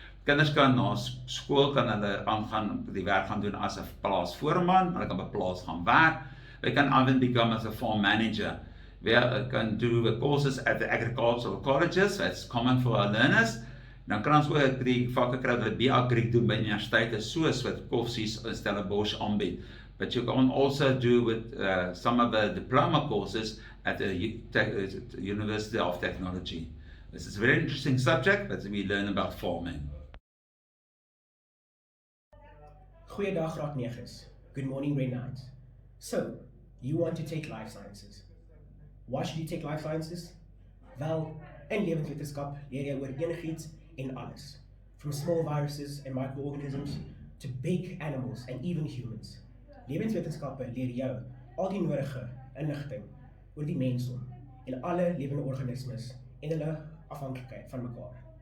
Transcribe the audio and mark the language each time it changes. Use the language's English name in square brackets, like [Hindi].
[Afrikaans] Kinders kan na skool kan hulle aangaan die werk gaan doen as 'n plaasvoorman, hulle kan by plaas gaan werk. [English] They can even become as a farm manager. They can do the courses at the agricultural colleges, that's common for our learners. [Afrikaans] Dan kan ons ook die vakke kry wat B-agri doen by universiteite soos wat Koffsies in Stellenbosch aanbied. [English] But you can also do with some of the diploma courses at the University of Technology. This is a very interesting subject that we learn about farming. [Afrikaans] Goeiedag graad 9's. [English] Good morning grade 9's. So, you want to take life sciences. Why should you take life sciences? [Afrikaans] Wel, in lewenswetenskap leer jy oor enigiets en alles. [English] From small viruses and microorganisms to big animals and even humans. [Afrikaans] Lewenswetenskappe leer jou al die nodige inligting oor die mensdom en alle lewende organismes en hulle afhanklikheid van mekaar.